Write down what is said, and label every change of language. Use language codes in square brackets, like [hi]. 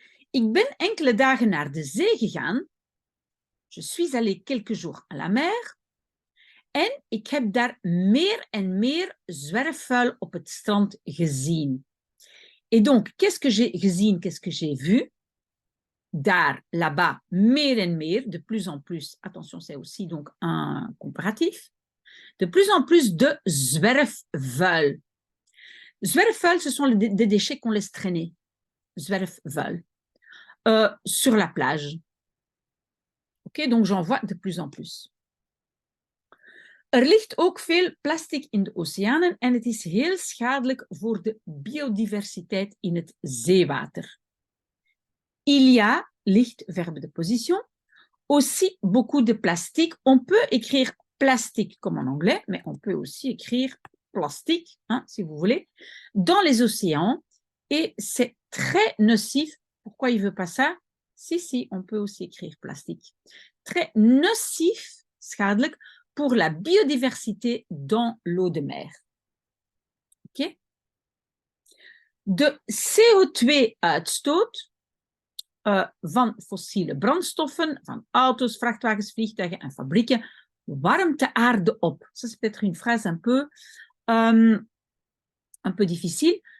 [nl] Ik ben enkele dagen naar de zee gegaan. [fr] Je suis allé quelques jours à la mer. [nl] En ik heb daar meer en meer zwerfvuil op het strand gezien. [fr] Et donc, qu'est-ce que j'ai [nl] gezien, [fr] qu'est-ce que j'ai vu? [nl] Daar, [fr] là-bas, [nl] meer en meer, [fr] de plus en plus. Attention, c'est aussi donc un comparatif. De plus en plus de zwerfvuil. Zwerfvuil, ce sont des déchets qu'on laisse traîner. Zwerfvuil. Sur la plage. Ok, donc j'en vois de plus en plus. [nl] Er ligt ook veel plastic in de oceanen en het is heel schadelijk voor de biodiversiteit in het zeewater. [fr] Il y a, ligt, verbe de position, aussi beaucoup de plastique. On peut écrire plastique comme en anglais, mais on peut aussi écrire plastique, hein, si vous voulez, dans les océans. Et c'est très nocif. Pourquoi il ne veut pas ça? Si, on peut aussi écrire plastique. Très nocif, schadelijk, pour la biodiversité dans l'eau de mer. Okay? [nl] De CO2-uitstoot van fossiele brandstoffen, van auto's, vrachtwagens, vliegtuigen en fabrieken, warmt de aarde op. [fr] Ça, c'est peut-être une phrase un peu difficile.